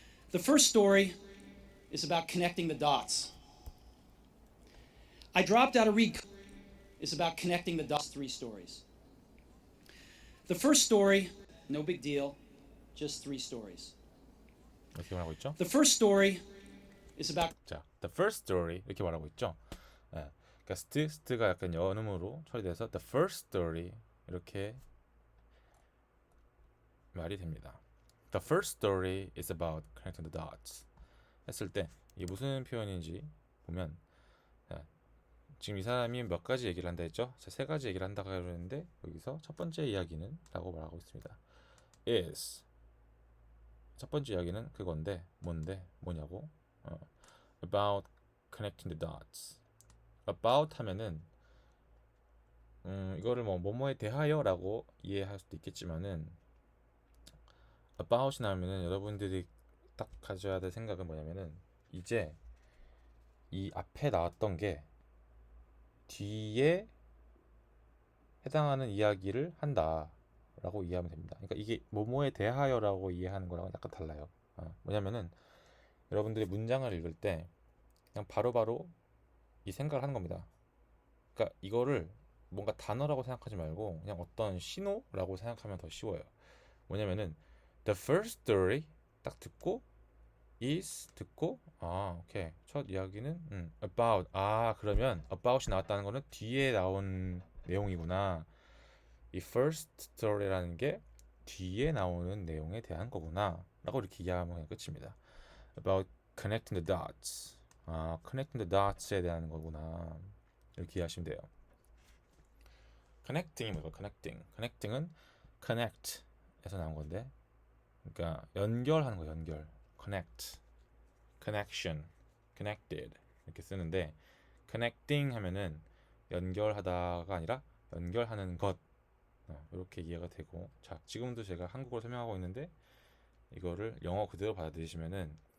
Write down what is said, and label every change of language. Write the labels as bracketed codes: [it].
[en] The first story is about connecting the dots. I dropped out of read. Is about connecting the dots. Three stories. The first story, no big deal. Just three stories. [ko] 이렇게 말하고 있죠. [en] The first story is about. [ko] 자, [en] the first story [ko] 이렇게 말하고 있죠. 그러니까 스트가 약간 연음으로 처리돼서 [en] the first story [ko] 이렇게 말이 됩니다. [en] The first story is about connecting the dots [ko] 했을 때 이게 무슨 표현인지 보면, 자, 지금 이 사람이 몇 가지 얘기를 한다 했죠? 자, 세 가지 얘기를 한다고 그러는데 여기서 첫 번째 이야기는 라고 말하고 있습니다. [en] is. [ko] 첫 번째 이야기는 그건데 뭐냐고? [en] About connecting the dots. [ko] about 하면은 이거를 뭐 뭐뭐에 대하여라고 이해할 수도 있겠지만은 about이 나오면은 여러분들이 딱 가져야 될 생각은 뭐냐면은 이제 이 앞에 나왔던 게 뒤에 해당하는 이야기를 한다라고 이해하면 됩니다. 그러니까 이게 뭐뭐에 대하여라고 이해하는 거랑은 약간 달라요. 뭐냐면은 여러분들이 문장을 읽을 때 그냥 바로바로 이 생각을 하는 겁니다. 그러니까 이거를 뭔가 단어라고 생각하지 말고 그냥 어떤 신호라고 생각하면 더 쉬워요. 뭐냐면은 [en] the first story [ko] 딱 듣고 is 듣고 오케이 첫 이야기는 about 그러면 about이 나왔다는 거는 뒤에 나온 내용이구나. 이 first story라는 게 뒤에 나오는 내용에 대한 거구나 라고 이렇게 이해하면 그냥 끝입니다. [en] about connecting the dots. connecting the dots [ko] 에 대한 거구나 이렇게 이해하시면 돼요. connecting이 뭐예요? connecting은 connect에서 나온 건데 그러니까 연결하는 거 연결 connect connection connected 이렇게 쓰는데 connecting 하면은 연결하다가 아니라 연결하는 것 이렇게 이해가 되고 자 지금도 제가 한국어로 설명하고 있는데 이거를 영어 그대로 받아들이시면은